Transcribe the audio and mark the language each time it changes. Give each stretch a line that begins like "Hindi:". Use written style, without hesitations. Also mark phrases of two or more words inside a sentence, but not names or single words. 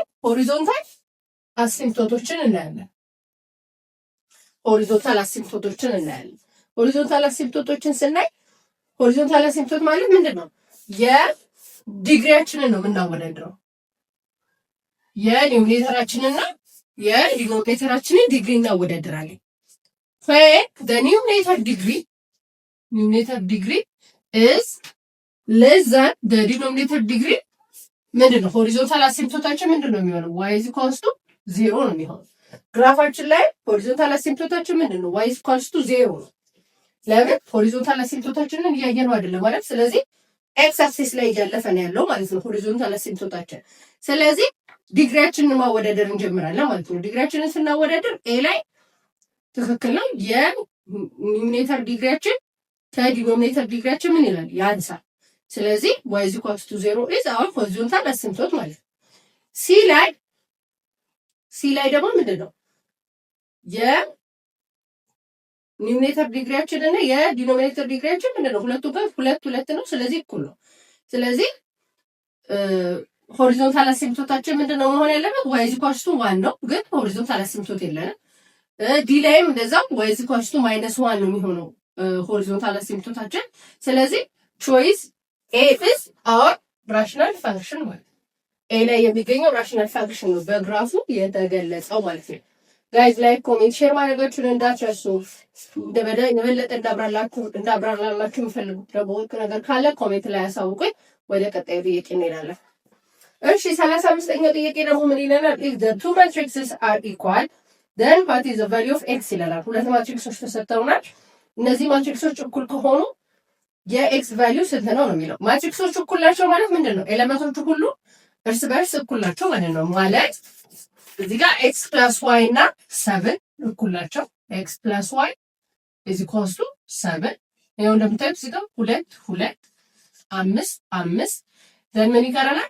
English: horizontal asymptotes
Amharic: እናያለን።
English: horizontal asymptotes
Amharic: እናያለን።
English: horizontal asymptotes
Amharic: ስናይ
English: horizontal asymptote
Amharic: ማለት ምንድን ነው? የዲግሪያችንን ነው የምናወዳድረው። የኒውሜሬተራችንና የዲኖሚኔተራችንን ዲግሪ እናወዳድራለን።
English: the numerator degree is less than the denominator degree
Amharic: ምንድን ነው?
English: horizontal asymptote
Amharic: ምንድን ነው የሚሆነው?
English: y is equals to 0
Amharic: ነው የሚሆነው። ግራፋችን ላይ
English: horizontal asymptote
Amharic: ምንድን ነው?
English: y is equals to 0
Amharic: ነው። ለምን?
English: horizontal asymptote
Amharic: እያየነው አይደለም ማለት። ስለዚህ ኤክስ አክሲስ ላይ እያለፈ ነው ያለው ማለት ነው
English: horizontal asymptote።
Amharic: ስለዚህ ዲግሪያችንን ማወዳደር እንጀምራለን ማለት ነው። ዲግሪያችንን ስናወዳደር ኤ ላይ ትክክል ነው። የኒውሜሬተር ዲግሪያችን ከዲኖሚኔተር ዲግሪያችን ምን ይላል? ያንሳል። ስለዚህ
English: y is equals to 0 is our horizontal asymptote
Amharic: ማለት ነው። ሲ ላይ ደግሞ ምንድን ነው? የኒውሜሬተር ዲግሪያችን እና የዲኖሚኔተር ዲግሪያችን ምንድን ነው? ሁለቱ ጋር ሁለት ነው። ስለዚህ እኩል ነው። ስለዚህ
English: horizontal asymptote
Amharic: ምንድን ነው መሆን ያለበት?
English: y is equals to 1
Amharic: ነው። ግን
English: horizontal asymptote
Amharic: የለንም። ዲ ላይም እንደዛው
English: y is equals
Amharic: to -1 ነው የሚሆነው
English: horizontal asymptote።
Amharic: ስለዚህ
English: choice A is our rational function
Amharic: ማለት ነው። ኤ ላይ የሚገኘው
English: rational function
Amharic: ነው በግራፉ የተገለጸው ማለት ነው። ጋይዝ ላይክ፣ ኮሜንት፣ ሼር ማድረጋችሁን እንዳትረሱ። የበለጠ እንዳብራራላችሁ የምፈልጉት ደግሞ ነገር ካለ ኮሜንት ላይ ያሳውቁኝ። ወደ ቀጣዩ ጥያቄ እንሄዳለን። እሺ 35ኛው ጥያቄ ደግሞ ምን ይለናል?
English: if the two matrices are equal then what is the value of x
Amharic: ይለናል። ሁለት ማትሪክሶች ተሰጥተውናል። እነዚህ ማትሪክሶች እኩል ከሆኑ የኤክስ ቫልዩ ስንት ነው ነው የሚለው። ማትሪክሶቹ እኩል ናቸው ማለት ምንድን ነው? ኤሌመንቶቹ ሁሉ እርስ በርስ እኩል ናቸው ማለት ነው። ማለት እዚህ ጋር
English: x plus y
Amharic: እና 7 እኩል ናቸው።
English: x plus y is equals to 7።
Amharic: ይኸው እንደምታዩት እዚህ ጋር 2 2 5 5 ዘን ምን ይቀረናል?